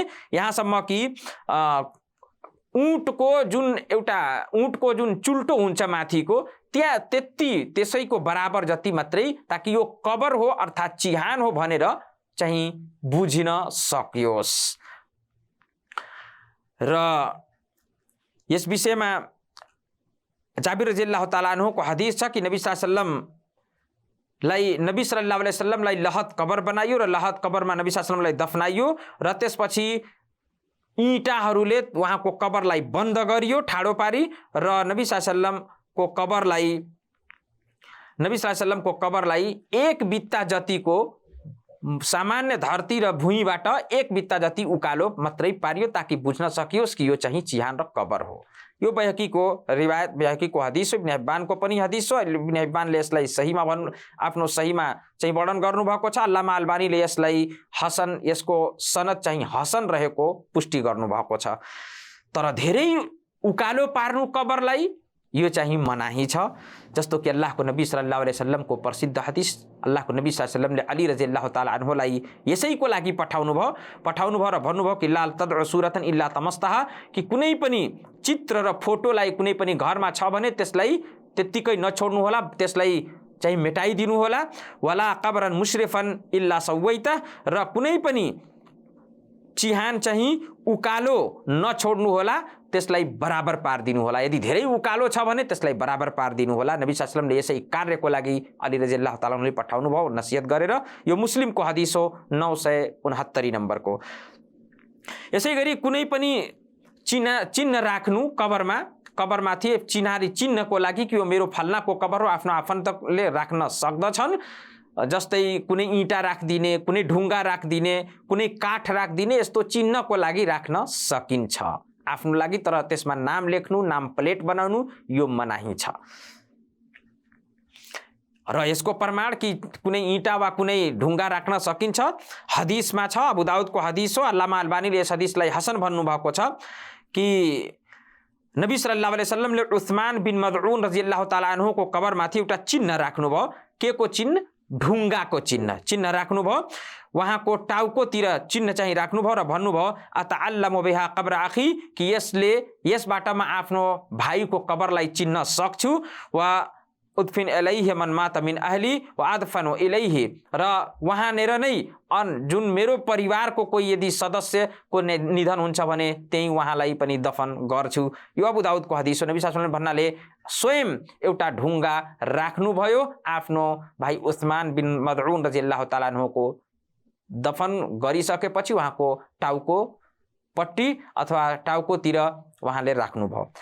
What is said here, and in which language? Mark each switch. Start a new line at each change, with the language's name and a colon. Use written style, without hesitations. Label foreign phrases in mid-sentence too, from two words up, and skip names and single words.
Nepali: यहाँसम्म कि ऊँटको जुन चुल्टो हुन्छ माथिको त्यहाँ त्यसैको बराबर जति मात्रै, ताकि यो कबर हो अर्थात् चिहान हो भनेर चाहिँ बुझिन सकियोस्। र यस विषयमा जाबिर
Arabic: رضي الله تعالى عنه
Nepali: हदीस छ कि नबी
Arabic: صلى الله عليه وسلم
Nepali: लहद कबर बनाइयो र लहद कबरमा नबी
Arabic: صلى الله عليه وسلم
Nepali: दफनाइयो र त्यसपछि इँटाहरूले उहाँको कबरलाई बन्द गरियो ठाडो पारी र नबी सल्लल्लाहु
Arabic: عليه وسلم
Nepali: कबरलाई 1 बित्ता जतिको सामान्य धरती र भुइँबाट 1 बित्ता जति उकालो मात्रै पारियो ताकि बुझ्न सकियोस् कि यो चाहिँ चिहान र कबर हो। यो बैहकीको रिवायत, बैहकीको हदीस हो, इब्न हिब्बानको पनि हदीस हो। इब्न हिब्बानले यसलाई सहीमा आफ्नो सहीमा चाहिँ वर्णन गर्नुभएको छ। अल्लामा अल्बानीले यसलाई हसन, यसको सनद चाहिँ हसन रहेको पुष्टि गर्नुभएको छ। तर धेरै उकालो पार्नु कबरलाई यो चाहिँ मनाही छ। जस्तो कि अल्लाहको नबी
Arabic: صلى الله عليه وسلم
Nepali: प्रसिद्ध हदीस, अल्लाहको नबी
Arabic: صلى الله عليه وسلم
Nepali: अली
Arabic: رضي الله تعالى عنه
Nepali: यसैको लागि पठाउनु भयो र भन्नुभयो कि
Arabic: لا تدع صورة إلا طمستها,
Nepali: कि कुनै पनि चित्र र फोटोलाई कुनै पनि घरमा छ भने त्यसलाई त्यत्तिकै नछोड्नु होला, त्यसलाई चाहिँ मेटाइदिनु होला।
Arabic: ولا قبرا مشرفا إلا سويته,
Nepali: र कुनै पनि चिहान चाहिँ उकालो नछोड्नु होला, त्यसलाई बराबर पारिदिनु होला। यदि धेरै उकालो छ भने त्यसलाई बराबर पारिदिनु होला। नबी
Arabic: صلى الله عليه وسلم
Nepali: यसै कार्यको लागि अली
Arabic: رضي الله تعالى عنه
Nepali: पठाउनु भयो नसिहत गरेर। यो मुस्लिमको हदीस हो 969 नम्बरको। यसै गरी कुनै पनि चिन्ह राख्नु कबरमाथि चिन्हको लागि कि यो मेरो फल्नाको कबर हो, आफ्नो आफन्तले राख्न सक्दछन्। जस्तै कुनै इँटा राखिदिने, कुनै ढुङ्गा राखिदिने, कुनै काठ राखिदिने, यस्तो चिन्हको लागि राख्न सकिन्छ आफ्नो लागि। तर त्यसमा नाम लेख्नु, नाम प्लेट बनाउनु यो मनाही छ। र यसको प्रमाण कि कुनै ईटा वा कुनै ढुङ्गा राख्न सकिन्छ हदिसमा छ। अबू दाऊदको हदिस हो। अल्लामा अल्बानीले यस हदिसलाई हसन भन्नुभएको छ कि नबी
Arabic: صلى الله عليه وسلم
Nepali: उस्मान बिन मदउन
Arabic: رضي الله تعالى عنه
Nepali: कबरमाथि एउटा चिन्ह राख्नुभयो। के को चिन्ह? ढुङ्गाको चिन्ह राख्नुभयो। उहाँको टाउकोतिर चिन्ह चाहिँ राख्नुभयो र भन्नुभयो
Arabic: أتعلم بها قبر أخي
Nepali: कि यसबाट म आफ्नो भाइको कबरलाई चिन्न सक्छु।
Arabic: و أدفن إليه من مات من أهلي و أدفن إليه
Nepali: र वहाँनेर नै जुन मेरो परिवारको कोही यदि सदस्यको निधन हुन्छ भने त्यही उहाँलाई पनि दफन गर्छु। यो अबू दाऊदको हदिस हो। नबी
Arabic: صلى الله عليه وسلم
Nepali: भन्नाले स्वयं एउटा ढुङ्गा राख्नुभयो आफ्नो भाइ उस्मान बिन मदउन
Arabic: رضي الله تعالى عنه
Nepali: दफन गरिसकेपछि उहाँको टाउको पट्टी अथवा टाउकोतिर उहाँले राख्नुभयो।